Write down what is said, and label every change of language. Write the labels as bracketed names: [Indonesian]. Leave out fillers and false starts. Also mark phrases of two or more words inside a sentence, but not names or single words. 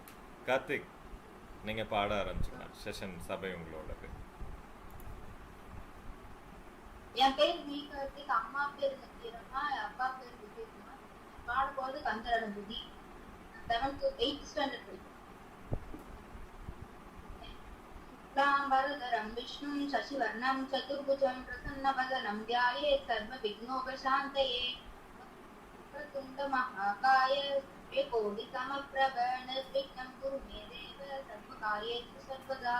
[Tamil] கார்த்திக், நீங்கள் பாட ஆரம்பிச்சுக்கலாம். செஷன் சபை உங்களோடது. என் பேர் வி கார்த்திக், அம்மா பேர் நித்யரமா, அப்பா பேர் விஜயகுமார். பாடும்போது கந்தரனுபதி. 8th standard படிக்கிறேன். [Sanskrit] शुक्लाम्बरधरं विष्णुं शशिवर्णं चतुर्भुजं प्रसन्नवदनं ध्यायेत् सर्वविघ्नोपशान्तये। वक्रतुण्डमहाकाय सूर्यकोटिसमप्रभ निर्विघ्नं कुरु मे देव सर्वकार्येषु सर्वदा।